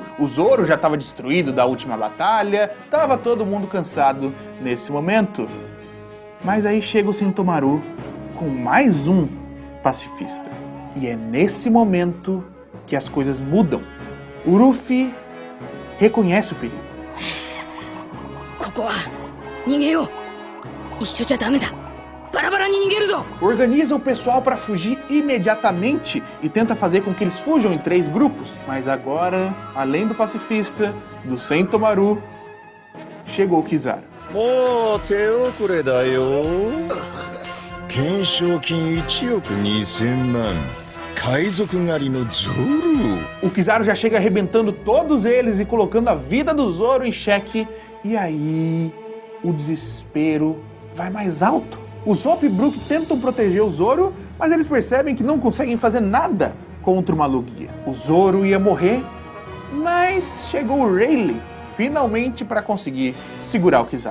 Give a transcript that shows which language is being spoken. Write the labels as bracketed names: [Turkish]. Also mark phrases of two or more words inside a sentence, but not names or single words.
[Portuguese] O Zoro já estava destruído da última batalha, estava todo mundo cansado nesse momento. Mas aí chega o Sentomaru com mais um pacifista. E é nesse momento que as coisas mudam. O Luffy reconhece o perigo. [Japanese] ここは逃げよう。一緒じゃダメだ。バラバラに逃げるぞ。 [Portuguese] Organiza o pessoal para fugir imediatamente e tenta fazer com que eles fujam em 3 grupos. Mas agora, além do pacifista, do Sentomaru, chegou o Kizaru. [Japanese] もう手遅れだよ。懸賞金1億2000万。海賊狩りのゾロ。 [Portuguese] O Kizaru já chega arrebentando todos eles e colocando a vida do Zoro em xeque. E aí, o desespero vai mais alto. O Zop e o Brook tentam proteger o Zoro, mas eles percebem que não conseguem fazer nada contra o Malugia. O Zoro ia morrer, mas chegou o Rayleigh finalmente para conseguir segurar o Kizaru.